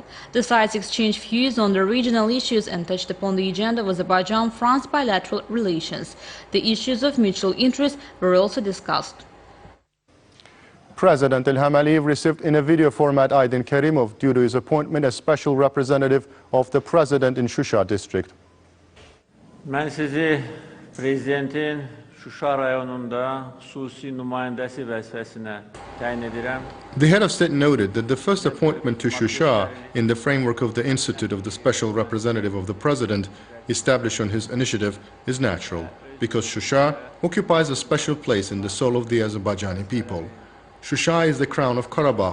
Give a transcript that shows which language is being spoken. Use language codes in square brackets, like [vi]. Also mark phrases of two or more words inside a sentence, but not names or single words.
[en] The sides exchanged views on the regional issues and touched upon the agenda of Azerbaijan-France bilateral relations. The issues of mutual interest were also discussed. President İlham Aliyev received in a video format Aydin Kerimov due to his appointment as special representative of the President in Şuşa district. [az] Mən sizi Prezidentin Şuşa rayonunda xüsusi nümayəndəsi vəzifəsinə təyin edirəm. [en] The head of state noted that the first appointment to Şuşa in the framework of the Institute of the Special Representative of the President established on his initiative is natural, because Şuşa occupies a special place in the soul of the Azerbaijani people. Şuşa is the crown of Karabakh.